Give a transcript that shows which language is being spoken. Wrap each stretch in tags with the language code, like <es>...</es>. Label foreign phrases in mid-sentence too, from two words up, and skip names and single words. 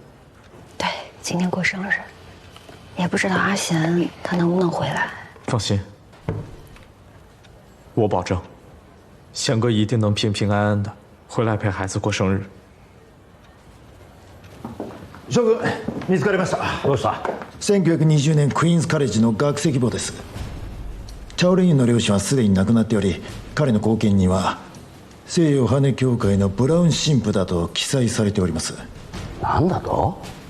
<zh>对，今天过生日，也不知道阿贤他能不能回来。放心，我保证，贤哥一定能平平安安的回来陪孩子过生日。</zh> <ja>将軍、見つかりました。どうした？ 1920年クイーンズカレッジの学籍簿です。チャオレンユの両親はすでに亡くなっており、彼の後見には西洋羽協会のブラウン神父だと記載されております。なんだと？</ja>